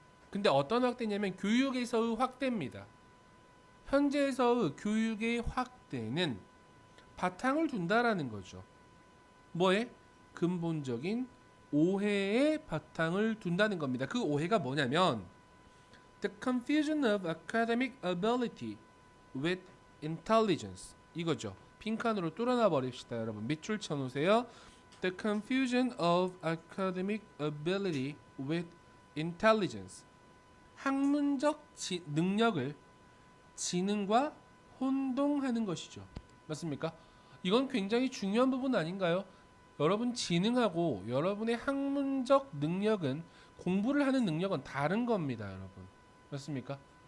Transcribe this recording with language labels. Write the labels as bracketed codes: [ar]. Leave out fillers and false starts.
[ko] 근데 어떤 확대냐면 교육에서의 확대입니다. 현재에서의 교육의 확대는 바탕을 둔다라는 거죠. 뭐에? 근본적인 오해의 바탕을 둔다는 겁니다. 그 오해가 뭐냐면 [en] The confusion of academic ability with intelligence. [ko] 이거죠. 빈칸으로 뚫어놔 버립시다, 여러분. 밑줄 쳐놓으세요. [en] The confusion of academic ability with intelligence. [ko] 학문적 능력을 지능과 혼동하는 것이죠. 맞습니까? 이건 굉장히 중요한 부분 아닌가요? 여러분 지능하고 여러분의 학문적 능력은 공부를 하는 능력은 다른 겁니다, 여러분. 맞습니까?